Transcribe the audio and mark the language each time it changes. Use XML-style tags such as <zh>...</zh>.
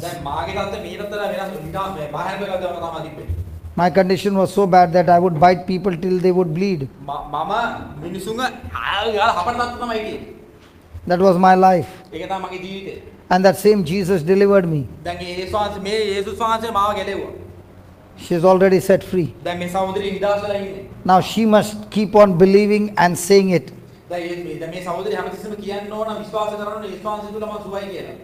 <si>දැන් මාගේ තත්ත්වය මීටතර වෙනස් නිකන් මේ බාහිර වෙලා තමයි තිබ්බේ.</si> <en>My condition was so bad that I would bite people till they would bleed.</en> <si>මම මිනිසුන්ව හපන තත්ත්ව තමයි හිටියේ.</si> <en>That was my life.</en> <si>ඒක තමයි මගේ ජීවිතේ.</si> <en>And that same Jesus delivered me.</en> <si>දැන් මේ යේසුස් වහන්සේ මාව ගැලෙව්වා.</si> <en>She is already set free.</en> <si>දැන් මේ සහෝදරිය නිදහස් වෙලා ඉන්නේ.</si> <en>Now she must keep on believing and saying it.</en> <si>දැන් මේ සහෝදරිය හැමතිස්සෙම කියන්න ඕන විශ්වාස කරන්න ඕන යේසුස් වහන්සේ තුල මම සුවයි කියලා.</si>